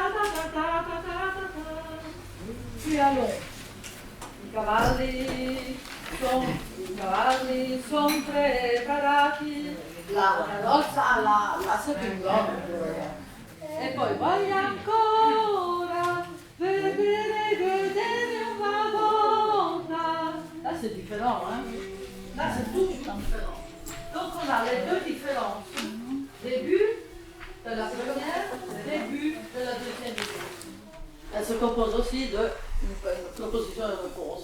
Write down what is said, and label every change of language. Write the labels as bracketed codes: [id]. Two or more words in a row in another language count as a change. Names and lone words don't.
[fr] Puis allons. [it] I cavalli sono preparati. La carrozza alla seconda. E poi voglio ancora [fr] c'est différent. Hein. Là, c'est tout différent. Donc, on a les deux différences. Début de la première, début de la deuxième idée. Elle se compose aussi de proposition et réponse.